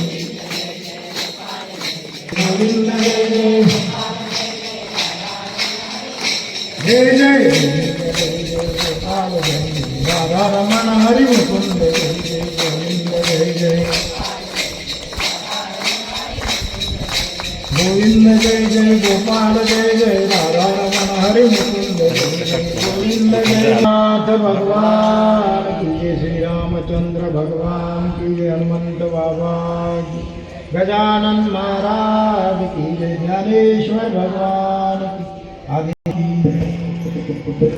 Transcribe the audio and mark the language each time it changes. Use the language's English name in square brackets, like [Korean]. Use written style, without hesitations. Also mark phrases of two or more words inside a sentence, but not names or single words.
[Hindi] गोविंद जय जय जय जय गोपाल जय जय राधा रमण हरि मुकुंद जय जय गोविंद जय जय गोविंद जय जय गोपाल जय जय राधा रमण हरि मुकुंद जय जय गोविंद जय नाथ भगवान की जय श्री रामचंद्र भगवान की जय हनुमंत बाबा की गजानन महाराज की जय ज्ञानेश्वर भगवान की आदि